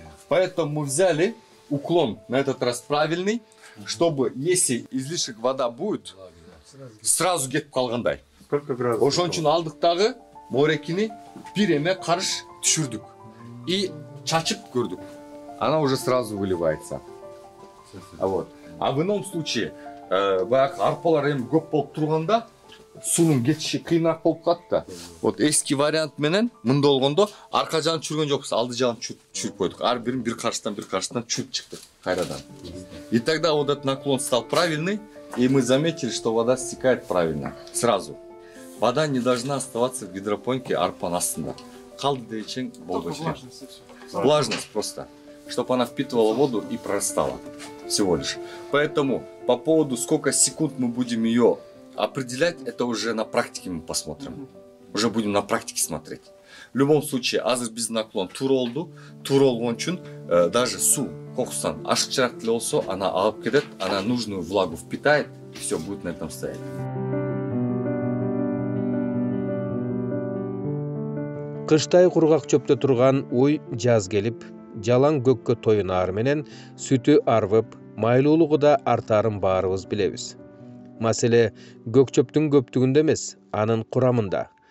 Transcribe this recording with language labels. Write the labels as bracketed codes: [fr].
[ru] Поэтому мы взяли уклон на этот раз правильный, чтобы если излишек вода будет, сразу [ky] кетип калгандай. [ru] Сколько градусов? [ky] Ошон үчүн алдыктагы морекини бир эме карыш түшүрдүк и чачып көрдүк. [ru] Она уже сразу выливается. А в ином случае, [ky] баягы арпалар эми көп болуп турганда суунун кетиши кыйыныраак болуп калат да. Вот эски вариант менен мындай болгондо арка жагын чүргөн жокпуз, алды жагын чүрүп койдук. Ар бирин бир карыштан чүрүп чыкты кайрадан. [ru] И тогда вот этот наклон стал правильный, и мы заметили, что вода стекает правильно сразу. Вода не должна оставаться в гидропонике [ky] арпанын астында. Калды дейчең болбойт. [ru] Влажность просто, чтобы она впитывала воду и прорастала. Всего лишь. Поэтому по поводу сколько секунд мы будем ее определять, это уже на практике мы посмотрим. Уже будем на практике смотреть. В любом случае, [ky] азыр биздин наклон туура болду. Туура болгон үчүн [ru] даже [ky] суу кокустан ашыкчараак деле болсо, [ru] она [ky] алып кетет, [ru] она нужную влагу впитает, и все будет на этом стоять. [ky] Кыштай кургак чөптө турган уй жаз келип, жалаң көккө тоюнаар менен сүтү арбып, майлуулугу да артаарын баарыбыз билебиз. Маселе көк чөптүн көптүгүндө эмес, анын курамында.